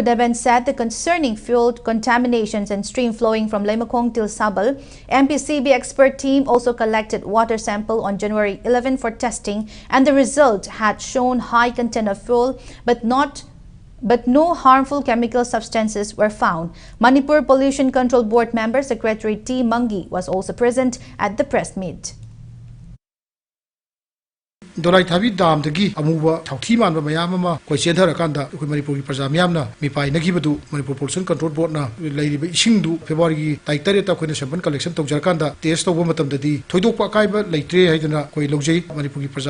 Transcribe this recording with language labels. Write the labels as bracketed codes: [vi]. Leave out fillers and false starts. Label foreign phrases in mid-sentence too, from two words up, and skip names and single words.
[en] Deben said the concerning fuel contaminations and stream flowing from Leimakong till Sabal, MPCB expert team also collected water sample on January 11 for testing, and the result had shown high content of fuel, but no harmful chemical substances were found. Manipur Pollution Control Board member Secretary T. Mangi was also present at the press meet. [mni] Dolaithabi Dam dagi amuba thauthi manba mayam ama koi chenthar akanda koi Manipur gi praja mayam na mi pai na gibadu Manipur Pollution Control Board na leiriba ising du February gi taitare ta koi [en] sample collection [mni] tawjar kanda test tawba matam dadi thoidokpa kaiba leitre haidana koi logjei Manipur gi praja